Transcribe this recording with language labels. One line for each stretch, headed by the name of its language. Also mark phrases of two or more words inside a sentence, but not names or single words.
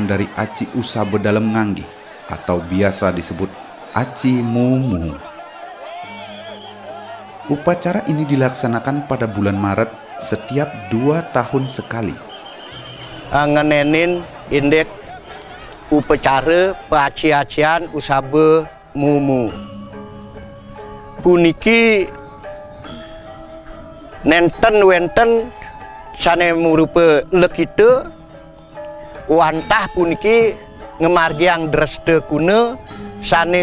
Indonesian: dari aci usabe dalam nganggi atau biasa disebut aci mumu. Upacara ini dilaksanakan pada bulan Maret setiap 2 tahun sekali.
Balinese: Ngenenin indek upacara paci-acian usabe mumu. Puniki nenten wenten sane merupa lekite wantah puniki ngemargiang dreste kuna sane